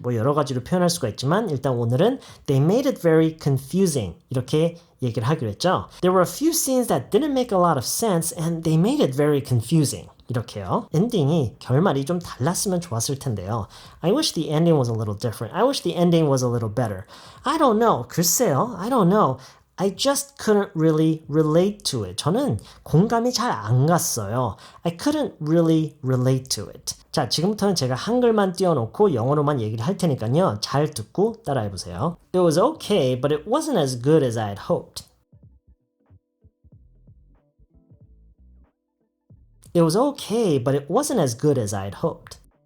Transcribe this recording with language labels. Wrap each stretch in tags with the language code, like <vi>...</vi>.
<ko>뭐 여러 가지로 표현할 수가 있지만 일단 오늘은</ko> <en>They made it very confusing.</en> <ko>이렇게 얘기를 하기로 했죠.</ko> <en>There were a few scenes that didn't make a lot of sense and they made it very confusing.</en> <ko>이렇게요. 엔딩이 결말이 좀 달랐으면 좋았을 텐데요.</ko> <en>I wish the ending was a little different. I wish the ending was a little better. I don't know.</en> <ko>글쎄요.</ko> <en>I don't know. I just couldn't really relate to it.</en> <ko>저는 공감이 잘 안 갔어요.</ko> <en>I couldn't really relate to it.</en> <ko>자, 지금부터는 제가 한글만 띄워놓고 영어로만 얘기를 할 테니까요. 잘 듣고 따라해보세요.</ko> <en>It was okay, but it wasn't as good as I'd hoped. It was okay, but it wasn't as good as I'd hoped.</en>